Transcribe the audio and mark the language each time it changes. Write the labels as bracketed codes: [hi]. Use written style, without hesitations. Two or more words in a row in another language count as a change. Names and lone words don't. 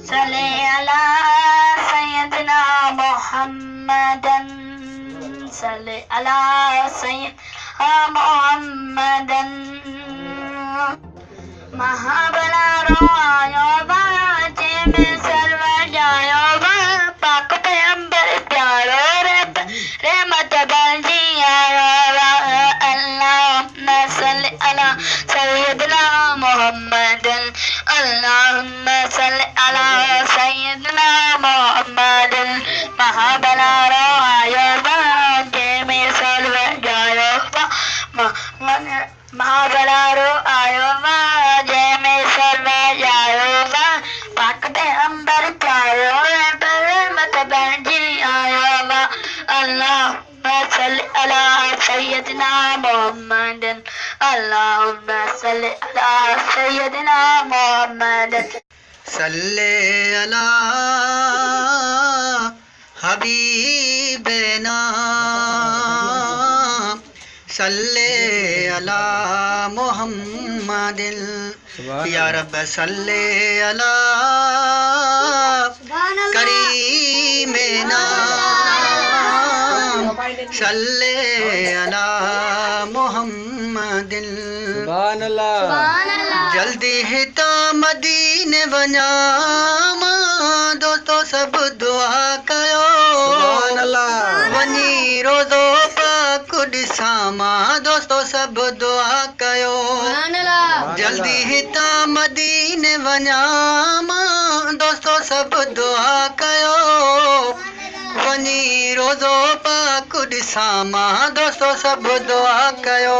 [ar] صل على سيدنا محمد صل على سيدنا محمد महाबला [sd] रोयो बाजे में सर्व जायो पाक पैगंबर प्यारो रहमत बंजी आयो [ar] اللهم صل على سيدنا محمد اللهم صل على سيدنا محمد [sd] महाबला रोयो बाजे में सर्व जायो महाबला रो आयो बाजे में सर्व जायो पाक पैगंबर प्यारो रहमत बंजी आयो [ar] اللهم صل على سيدنا محمد اللهم صل على سيدنا محمد صل على حبيبنا صل على محمد يا رب صل على كريمنا صل على محمد [sd] जल्दी ही तो मदीने वञा दोस्तों सब दुआ कयो वञी रोज़ो पाक ॾिसां दोस्तों सब दुआ कयो जल्दी ही तो मदीने वञा दोस्तों सब दुआ कयो वञी रोज़ो पाक ॾिसां दोस्तों सब दुआ कयो